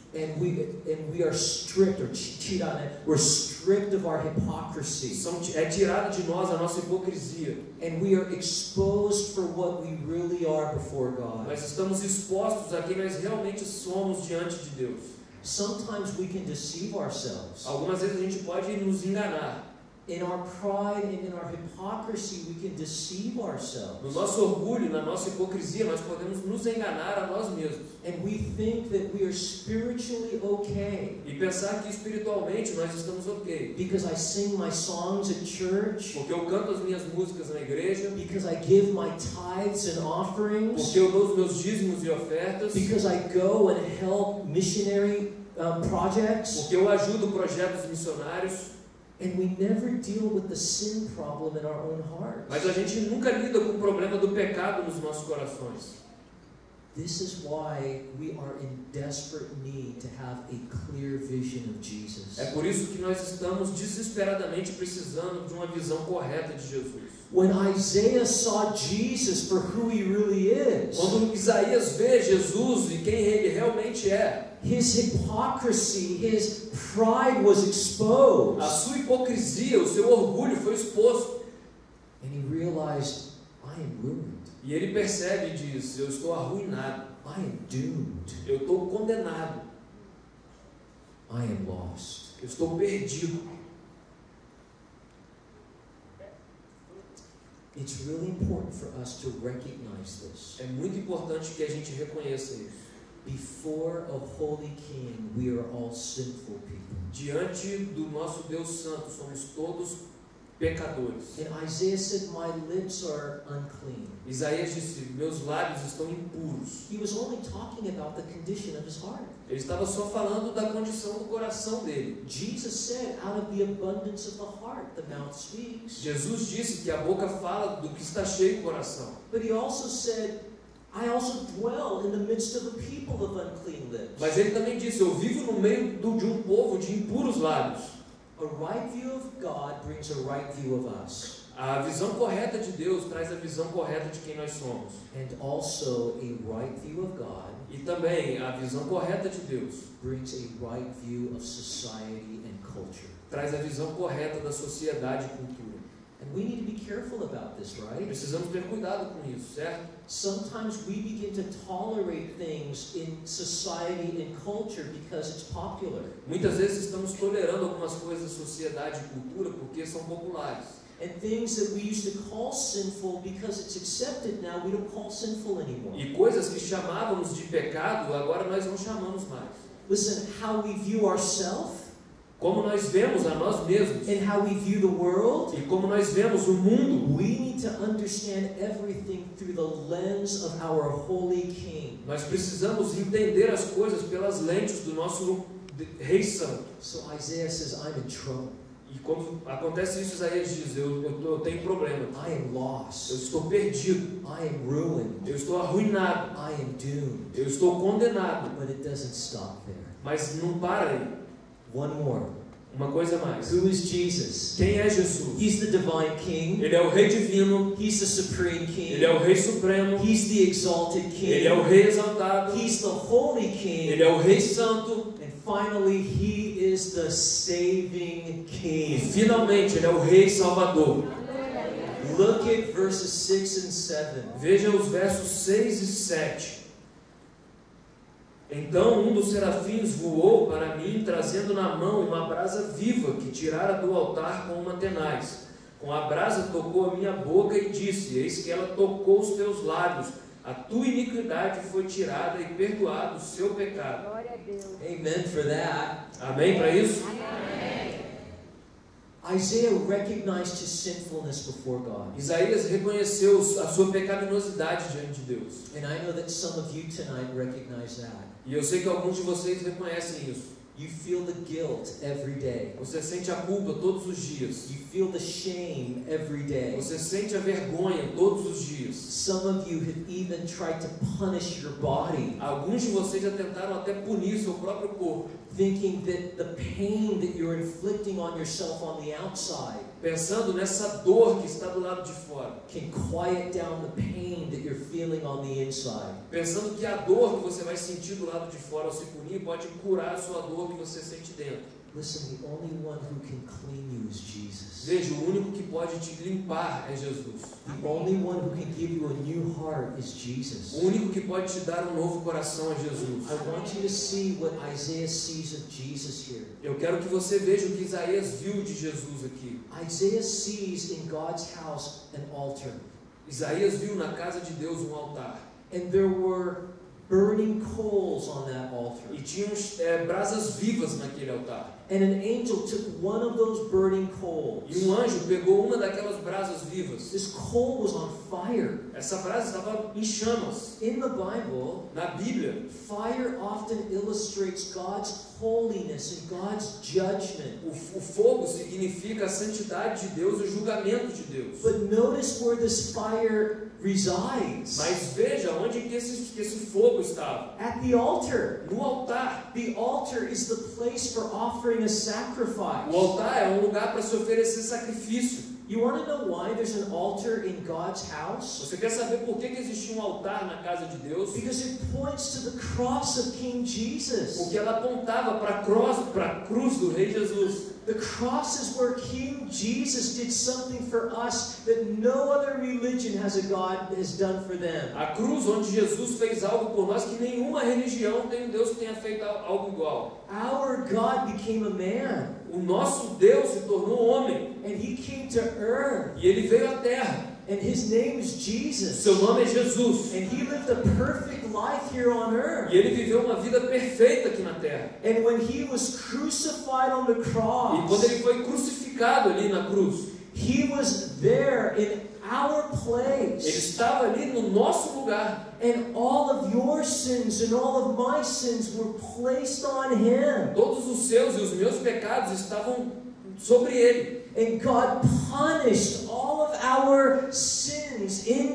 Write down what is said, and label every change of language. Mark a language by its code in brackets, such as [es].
[en] And we are stripped, we're stripped of our hypocrisy. [pt] É tirado de nós a nossa hipocrisia. [en] And we are exposed for what we really are before God. [pt] Nós estamos expostos a quem nós realmente somos diante de Deus. [en] Sometimes we can deceive ourselves. [pt] Algumas vezes a gente pode nos enganar. [en] In our pride and in our hypocrisy, we can deceive ourselves. [pt] No nosso orgulho, na nossa hipocrisia, nós podemos nos enganar a nós mesmos. [en] And we think that we are spiritually okay. [pt] E pensar que espiritualmente nós estamos ok. [en] Because I sing my songs at church. [pt] Porque eu canto as minhas músicas na igreja. [en] Because I give my tithes and offerings. [pt] Porque eu dou os meus dízimos e ofertas. [en] Because I go and help missionary projects. [pt] Porque eu ajudo projetos missionários. [en] And we never deal with the sin problem in our own hearts. [pt] Mas a gente nunca lida com o problema do pecado nos nossos corações. [en] This is why we are in desperate need to have a clear vision of Jesus. [pt] É por isso que nós estamos desesperadamente precisando de uma visão correta de Jesus. [en] When Isaiah saw Jesus for who he really is, [pt] quando Isaías vê Jesus e quem ele realmente é, [en] his hypocrisy, his pride was exposed. [pt] A sua hipocrisia, o seu orgulho foi exposto. [en] And he realized, I am ruined. [pt] E ele percebe e diz, eu estou arruinado. [en] I am doomed. [pt] Eu estou condenado. [en] I am lost. [pt] Eu estou perdido. [en] It's really important for us to recognize this. [pt] É muito importante que a gente reconheça isso. [en] Before a holy king, we are all sinful people. [pt] Diante do nosso Deus Santo, somos todos pecadores. [en] And Isaiah said, my lips are unclean. [pt] Isaías disse, meus lábios estão impuros. [en] He was only talking about the condition of his heart. [pt] Ele estava só falando da condição do coração dele. [en] Jesus said, out of the abundance of the heart, the mouth speaks. [pt] Jesus disse que a boca fala do que está cheio o coração. [en] But he also said, I also dwell in the midst of a people of unclean lips. [pt] Mas ele também disse, eu vivo no meio de um povo de impuros lábios. [en] A right view of God brings a right view of us. [pt] A visão correta de Deus traz a visão correta de quem nós somos. [en] And also a right view of God [pt] e também a visão correta de Deus [en] brings a right view of society and culture. [pt] Traz a visão correta da sociedade e cultura. [en] And we need to be careful about this, right? [pt] Precisamos ter cuidado com isso, certo? [en] Sometimes we begin to tolerate things in society and culture because it's popular. [pt] Muitas vezes estamos tolerando algumas coisas da sociedade e cultura porque são populares. [en] And things that we used to call sinful because it's accepted now, we don't call sinful anymore. [pt] E coisas que chamávamos de pecado, agora nós não chamamos mais. [en] Listen, how we view ourselves, [pt] como nós vemos a nós mesmos, [en] and how we view the world, [pt] e como nós vemos o mundo, [en] we need to understand everything through the lens of our holy King. [pt] Nós precisamos entender as coisas pelas lentes do nosso Rei Santo. [en] So Isaiah says, I'm in trouble. [pt] E quando acontece isso, Isaías diz, eu tenho problema. [en] I am lost. [pt] Eu estou perdido. [en] I am ruined. [pt] Eu estou arruinado. [en] I am doomed. [pt] Eu estou condenado. [en] But it doesn't stop there. [pt] Mas não para aí. [en] One more. [pt] Uma coisa mais. [en] Who is Jesus? [pt] Quem é Jesus? [en] He's the divine King. [pt] Ele é o Rei divino. [en] He's the supreme King. [pt] Ele é o Rei supremo. [en] He's the exalted King. [pt] Ele é o Rei exaltado. [en] He's the holy King. [pt] Ele é o Rei santo. [en] And finally, He is the saving King. [pt] E finalmente, Ele é o Rei salvador. [en] Look at verses 6 and 7. [pt] Veja os versos 6 e 7. Então um dos serafins voou para mim, trazendo na mão uma brasa viva que tirara do altar com uma tenaz. Com a brasa tocou a minha boca e disse, eis que ela tocou os teus lábios. A tua iniquidade foi tirada e perdoado o seu pecado. Glória a Deus. [en] Amen for that. [pt] Amém para isso? Amém. [en] Isaiah recognized his sinfulness before God. [pt] Isaías reconheceu a sua pecaminosidade diante de Deus. [en] And I know that some of you tonight recognize that. [pt] E eu sei que alguns de vocês reconhecem isso. [en] You feel the guilt every day. [pt] Você sente a culpa todos os dias. [en] You feel the shame every day. [pt] Você sente a vergonha todos os dias. [en] Some of you have even tried to punish your body. [pt] Alguns de vocês já tentaram até punir seu próprio corpo. [en] thinking that the pain that you're inflicting on yourself on the outside [pt] pensando nessa dor que está do lado de fora, [en] can quiet down the pain that you're feeling on the inside. [pt] pensando que a dor que você vai sentir do lado de fora ao se punir pode curar a sua dor que você sente dentro. [en] Listen, the only one who can clean you is Jesus. [pt] Veja, o único que pode te limpar é Jesus. [en] The only one who can give you a new heart is Jesus. [pt] O único que pode te dar um novo coração é Jesus. [en] I want you to see what Isaiah sees of Jesus here. [pt] Eu quero que você veja o que Isaías viu de Jesus aqui. [en] Isaiah sees in God's house an altar. [pt] Isaías viu na casa de Deus um altar. [en] And there were burning coals on that altar. [pt] E tinha brasas vivas naquele altar. [en] And an angel took one of those burning coals. [pt] E um anjo pegou uma daquelas brasas vivas. [en] This coal was on fire. [pt] Essa brasa estava em chamas. [en] In the Bible, [pt] Na Bíblia, [en] fire often illustrates God's holiness and God's judgment. [pt] o fogo significa a santidade de Deus e o julgamento de Deus. [en] But notice where this fire resides. [pt] Mas veja onde que esse fogo estava. [en] At the altar. [pt] No altar. [en] The altar is the place for offering a sacrifice. [pt] O altar é um lugar para se oferecer sacrifício. [en] You want to know why there's an altar in God's house? [pt] Você quer saber por que existia um altar na casa de Deus? [en] Because it points to the cross of King Jesus. [pt] Porque ela apontava para a cruz do Rei Jesus. [en] The cross is where King Jesus did something for us that no other religion has done for them. [pt] A cruz onde Jesus fez algo por nós que nenhuma religião tem um Deus que tenha feito algo igual. [en] Our God became a man. [pt] O nosso Deus se tornou homem. [en] And He came to earth. [pt] E ele veio à terra. [en] And His name is Jesus. [pt] Seu nome é Jesus. [en] And He lived a perfect life here on earth. [pt] E ele viveu uma vida perfeita aqui na terra. [en] And when He was crucified on the cross, [pt] E quando ele foi crucificado ali na cruz, [en] He was there in our [pt] ele [en] place. [pt] estava ali no nosso lugar. [en] And all of your sins and all of my sins were placed on Him. [pt] Todos os seus e os meus pecados estavam sobre ele. [en] And God punished all of our sins in